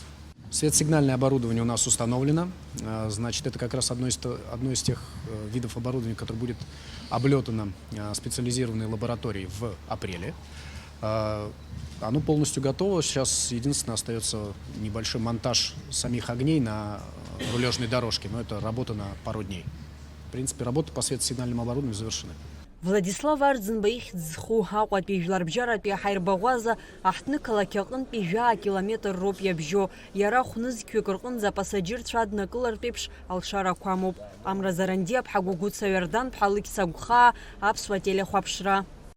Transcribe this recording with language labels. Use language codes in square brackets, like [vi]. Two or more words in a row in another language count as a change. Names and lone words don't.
[ru] Светосигнальное оборудование у нас установлено. Значит, это как раз одно из тех видов оборудования, которое будет облетано специализированной лабораторией в апреле. Оно полностью готово. Сейчас единственное остается небольшой монтаж самих огней на рулежной дорожке, но это работа на пару дней. В принципе, работы по светосигнальному оборудованию завершены. [ab] Владислав Арӡынба ихьӡ зху Аҟәатәи жәларбжьаратәи аҳаирбаӷәаза аҳҭнықалақь аҟынтәи 100 километр роуп иабжьо. Иара хәнызқьҩык рҟынӡа апасаџьырцәа аднакылартә еиԥш алшарақәа амоуп. Амра Заранди, Аԥҳа Гәыгәыца Ҩардан-ԥҳа Лықьса Гәхаа, Аԥсуа телехәаԥшра.